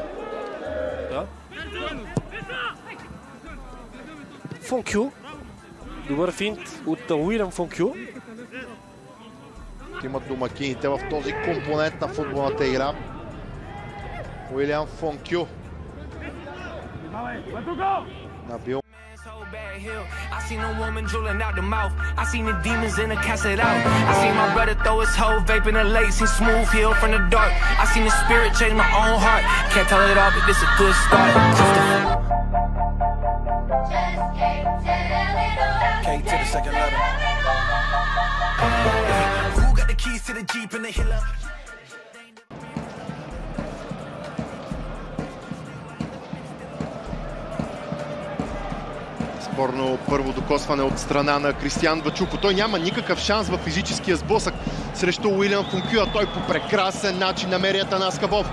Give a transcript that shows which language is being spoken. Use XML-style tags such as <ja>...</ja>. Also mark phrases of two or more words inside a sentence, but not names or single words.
<bg>Да. Фонкю. Добър финт от Уилям Фонкю. Имат домакините в този компонент на футболната игра. Уилям Фонкю. Набил.</bg> <en>I seen a woman drooling out the mouth. I seen the demons in the cast it out. I seen my brother throw his hoe vaping the lake. Seen smooth heal from the dark. I seen the spirit change my own heart. Can't tell it all, but this a good start. K to the second letter. Who got the keys to the Jeep and the Hilla?</en> <bg>Спорно първо докосване от страна на Кристиан Вачуко. Той няма никакъв шанс в физическия сблъсък срещу Уилям Фонкю, а той по прекрасен начин намери Атанас Кабов.</bg>